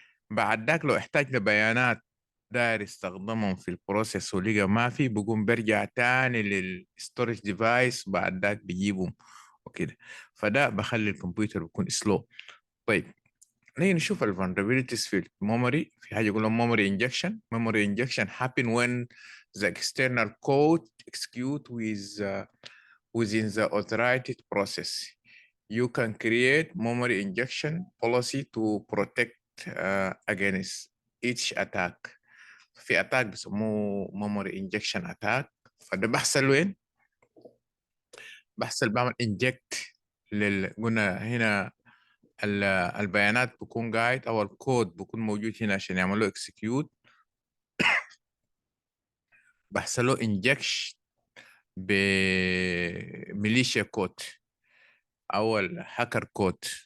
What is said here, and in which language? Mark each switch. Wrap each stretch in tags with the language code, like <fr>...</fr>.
<ar>بعد ذاك لو احتاج لبيانات داير يستخدمهم في البروسيس ولقى ما في، بيقوم برجع تاني للستورج ديفايس، بعد ذاك بيجيبهم وكده. فده بخلي الكمبيوتر بيكون سلو. طيب، نيجي نشوف الفولنربيليتيز في الميموري. في حاجه يقولون</ar> <en>memory injection happen when the external code execute within the authorized process. You can create memory injection policy to protect against each attack.</en> <ar>في attack بيسموه memory injection attack. فده بحصل وين؟ بحصل بعمل inject قلنا هنا البيانات بكون قاعد او الكود بكون موجود هنا عشان يعمل له اكسكيوت، بحصل له انجكش بميليشيا كود او الهاكر كود.</ar>